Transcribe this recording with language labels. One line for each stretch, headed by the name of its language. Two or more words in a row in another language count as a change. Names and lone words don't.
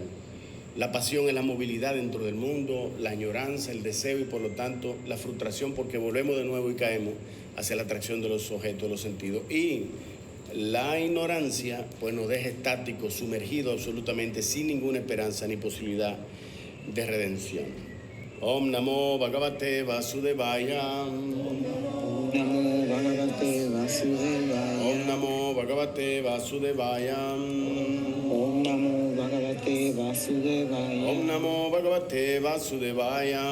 Spanish: La pasión es la movilidad dentro del mundo, la añoranza, el deseo y por lo tanto la frustración porque volvemos de nuevo y caemos hacia la atracción de los objetos, de los sentidos. Y la ignorancia pues nos deja estáticos, sumergidos absolutamente sin ninguna esperanza ni posibilidad de redención.
Sanskrit: Om Namo Bhagavate Vasudevaya. Om Namo Bhagavate Vasudevaya. Om Namo Bhagavate Vasudevaya. Om Namo Bhagavate Vasudevaya. Om Namo Bhagavate Vasudevaya.